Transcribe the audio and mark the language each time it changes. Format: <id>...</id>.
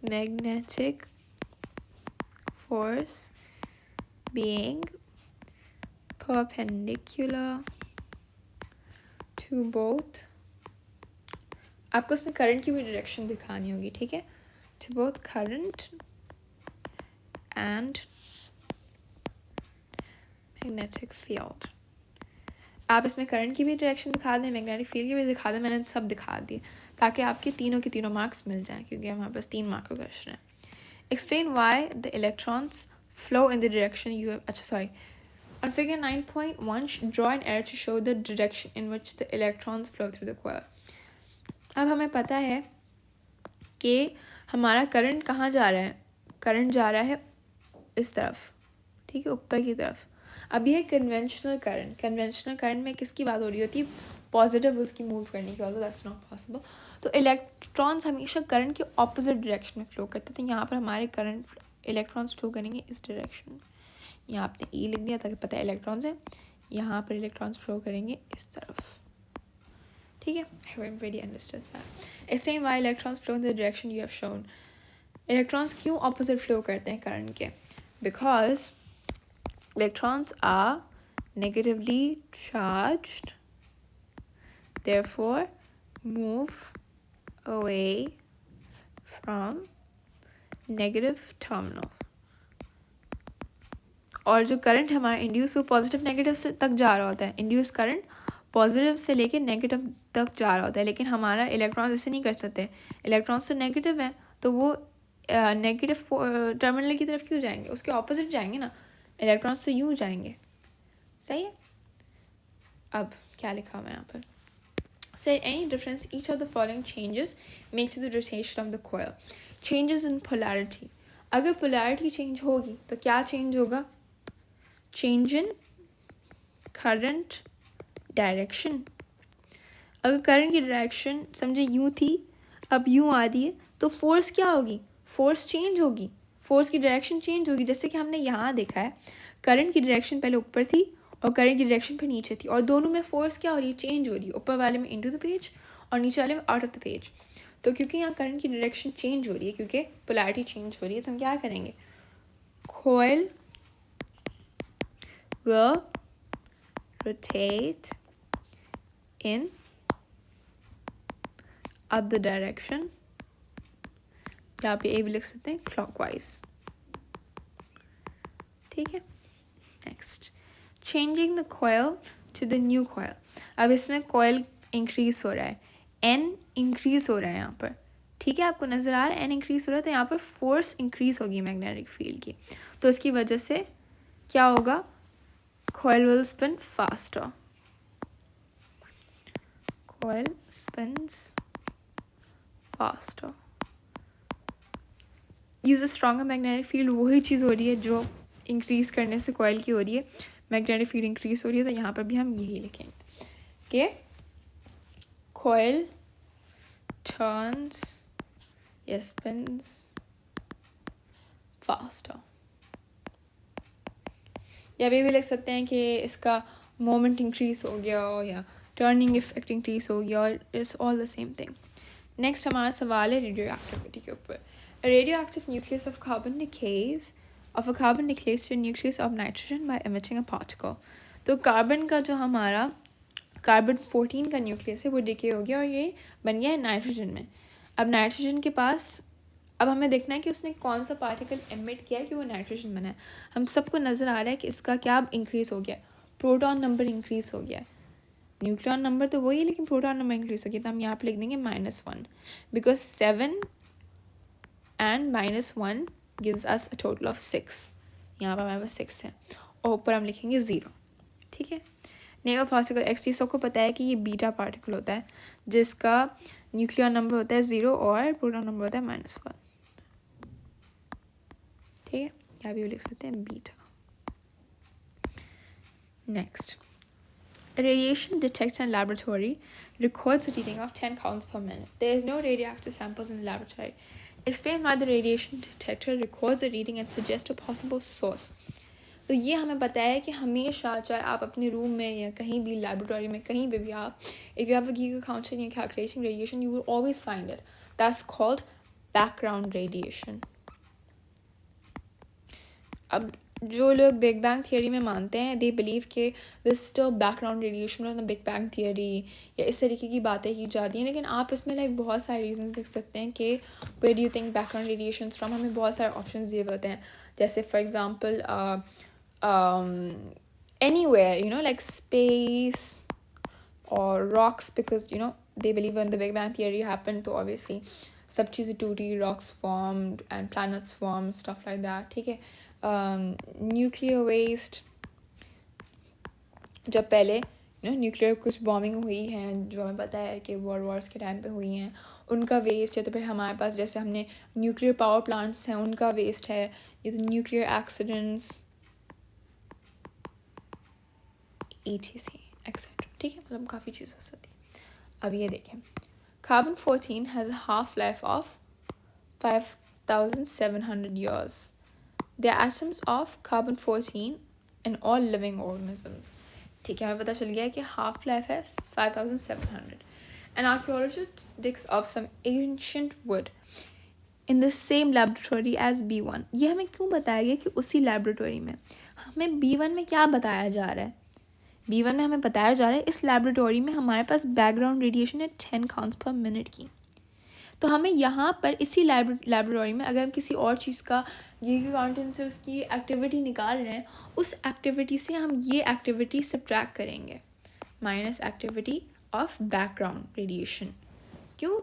<en>magnetic force being perpendicular to both,</en> <hi>आपको इसमें current की भी डायरेक्शन दिखानी होगी, ठीक है,</hi> <en>to both current and magnetic field.</en> <hi>आप इसमें करंट की भी डायरेक्शन दिखा दें, मैग्नेटिक फील्ड की भी दिखा दें, मैंने सब दिखा दिए ताकि आपके तीनों के तीनों मार्क्स मिल जाएं, क्योंकि हमारे पास 3 मार्क का क्वेश्चन है.</hi> <en>Explain why the electrons flow in the direction you have.</en> <hi>अच्छा sorry,</hi> <en>on figure 9.1 draw an arrow to show the direction in which the electrons flow through the coil.</en> <hi>अब हमें पता है कि हमारा करंट कहाँ जा रहा है, करंट जा रहा है इस तरफ, ठीक है, ऊपर की तरफ. अब यह कन्वेंशनल करंट में किसकी बात हो रही होती है, पॉजिटिव उसकी मूव करने की बात हो,</hi> <en>That's not possible.</en> <hi>तो इलेक्ट्रॉन्स हमेशा करंट के ऑपोजिट डायरेक्शन में फ्लो करते थे. यहाँ पर हमारे करंट इलेक्ट्रॉन्स फ्लो करेंगे इस डायरेक्शन में. यहाँ आपने ई लिख दिया ताकि पता है इलेक्ट्रॉन्स है, यहाँ पर इलेक्ट्रॉन्स फ्लो करेंगे इस तरफ, ठीक है.</hi> <en>I haven't really understood that. Explain why electrons flow in the direction you have shown.</en> <hi>Electrons क्यों ऑपोजिट फ्लो करते हैं करंट के?</hi> <en>Because electrons are negatively charged, therefore move away from negative terminal.</en> <hi>और जो करंट हमारा induce वो positive negative से तक जा रहा होता है. इंड्यूस करंट पॉजिटिव से लेके नेगेटिव तक जा रहा होता है, लेकिन हमारा इलेक्ट्रॉन्स ऐसे नहीं कर सकते. इलेक्ट्रॉन्स तो नेगेटिव है, तो वो नेगेटिव टर्मिनल की तरफ क्यों जाएंगे, उसके ऑपोजिट जाएंगे ना. इलेक्ट्रॉन्स तो यूँ जाएंगे, सही है. अब क्या लिखा हुआ है यहाँ पर,</hi> <en>say any difference each of the following changes make to the rotation of the coil. Changes in polarity.</en> <hi>अगर polarity change होगी तो क्या change होगा,</hi> <en>change in current direction.</en> <hi>अगर करंट की डायरेक्शन समझे यूँ थी, अब यूँ आ रही है, तो फोर्स क्या होगी, फोर्स चेंज होगी, फोर्स की डायरेक्शन चेंज होगी. जैसे कि हमने यहाँ देखा है, करंट की डायरेक्शन पहले ऊपर थी और करंट की डायरेक्शन पे नीचे थी, और दोनों में फोर्स क्या हो रही है, चेंज हो रही है. ऊपर वाले में इनटू द पेज और नीचे वाले में आउट ऑफ द पेज. तो क्योंकि यहाँ करंट की डायरेक्शन चेंज हो रही है, क्योंकि पोलैरिटी चेंज हो रही है, तो हम क्या करेंगे,</hi> <en>coil will rotate in other direction,</en> <hi>यहाँ पे ए भी लिख सकते हैं clockwise, ठीक है.</hi> <en>Next, changing the coil to the new coil.</en> <hi>अब इसमें coil इंक्रीज हो रहा है, n इंक्रीज हो रहा है यहाँ पर, ठीक है, आपको नज़र आ रहा है n इंक्रीज हो रहा है, तो यहाँ पर फोर्स इंक्रीज होगी मैग्नेटिक फील्ड की, तो इसकी वजह से क्या होगा,</hi> <en>coil will spin faster. Coil spins faster.</en> <hi>Use a stronger magnetic field, वही चीज़ हो रही है जो इंक्रीज़ करने से कॉइल की हो रही है, मैग्नेटिक फील्ड इंक्रीज हो रही है, तो यहाँ पर भी हम यही लिखेंगे कि</hi> <en>Coil turns या spins faster.</en> <hi>या भी लिख सकते हैं कि इसका मोमेंट इंक्रीज हो गया या टर्निंग इफेक्ट इंक्रीज हो गया, और</hi> <en>It's all the same thing.</en> <hi>Next हमारा सवाल है रेडियो एक्टिविटी के ऊपर.</hi> <en>A radioactive nucleus of carbon decays to a nucleus of nitrogen by emitting a particle.</en> <hi>तो कार्बन का जो हमारा कार्बन 14 का न्यूक्लियस है वो डिके हो गया और ये बन गया है नाइट्रोजन में. अब नाइट्रोजन के पास अब हमें देखना है कि उसने कौन सा पार्टिकल एमिट किया है कि वो नाइट्रोजन बना है. हम सबको नज़र आ रहा है कि इसका क्या इंक्रीज़ हो गया, प्रोटॉन नंबर इंक्रीज़ हो गया है. न्यूक्लियन नंबर तो वही है लेकिन प्रोटॉन नंबर इंक्रीज़ हो गया, तो हम यहाँ पे लिख देंगे -1 because</hi> <en>7 and -1 gives us a total of 6.</en> <hi>यहाँ पर हमारे पास 6 है और ऊपर हम लिखेंगे 0, ठीक है. नेम ऑफ पार्टिकल x, ये सबको पता है कि ये बीटा पार्टिकल होता है जिसका न्यूक्लियर नंबर होता है 0 और प्रोटॉन नंबर होता है -1, ठीक है. यहाँ भी लिख सकते हैं beta.</hi> <en>Next, radiation detector in laboratory records a reading of 10 counts per minute. There is no radioactive samples in the laboratory. Explain why the radiation detector records a reading and suggests a possible source.</en> <hi>तो ये हमें पता है कि हमेशा चाहे आप अपने रूम में या कहीं भी लैबोरेटरी में कहीं भी आप,</hi> <en>if you have a giga counter and you're calculating radiation, you will always find it. That's called background radiation.</en> <hi>अब जो लोग बिग बैंग थियरी में मानते हैं, दे बिलीव के दिस स्टिल बैकग्राउंड रेडिएशन और द बिग बैंग थियरी या इस तरीके की बातें की जाती हैं, लेकिन आप इसमें लाइक बहुत सारे रीजंस देख सकते हैं कि</hi> <en>Where do you think background radiation from.</en> <hi>हमें बहुत सारे ऑप्शंस दिए होते हैं,</hi> <en>जैसे for example anywhere, like space or rocks, because they believe when the Big Bang theory happened, तो obviously सब चीज़ें टूटी, rocks formed and planets formed, stuff like that, ठीक है।</en> <hi>न्यूक्लियर वेस्ट, जब पहले न्यूक्लियर कुछ बॉम्बिंग हुई हैं जो हमें पता है कि वर्ल्ड वॉर्स के टाइम पे हुई हैं, उनका वेस्ट है। तो फिर हमारे पास जैसे हमने न्यूक्लियर पावर प्लांट्स हैं, उनका वेस्ट है। ये तो न्यूक्लियर एक्सीडेंट्स etc एक्सेट्रा, ठीक है, मतलब काफ़ी चीज़ हो सकती है।</hi> <en>अब ये देखें, carbon 14 has a half life of 5700 years. The atoms of carbon 14 in all living organisms.</en> <hi>ठीक है, हमें पता चल गया है कि हाफ लाइफ है 5700.</hi> <en>An archaeologist digs up some ancient wood in the same laboratory as B1.</en> <hi>ये हमें क्यों बताया गया कि उसी laboratory में? हमें B1 में क्या बताया जा रहा है? B1 में हमें बताया जा रहा है इस laboratory में हमारे पास background radiation है 10 counts per minute की। तो हमें यहाँ पर इसी laboratory में अगर हम किसी और चीज़ का ये काउंटेंट से उसकी एक्टिविटी निकाल रहे हैं, उस एक्टिविटी से हम ये एक्टिविटी सब्ट्रैक्ट करेंगे, minus activity of background radiation. क्यों?</hi>